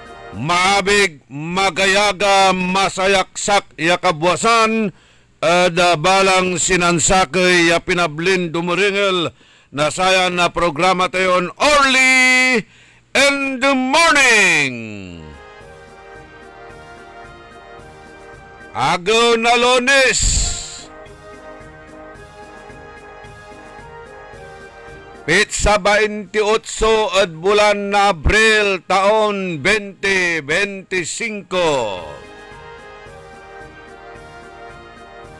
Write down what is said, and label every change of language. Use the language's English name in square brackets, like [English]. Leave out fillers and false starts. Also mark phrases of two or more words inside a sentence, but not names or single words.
[Pangasinan] Maabig, magayaga, masayaksak, yakabwasan, balang sinansakay, pinablin, dumuringel, nasayan na programa tayon [English] early in the morning. [Pangasinan] Agaw na Lunes. Pitsa 28 at bulan na Abril taon 2025.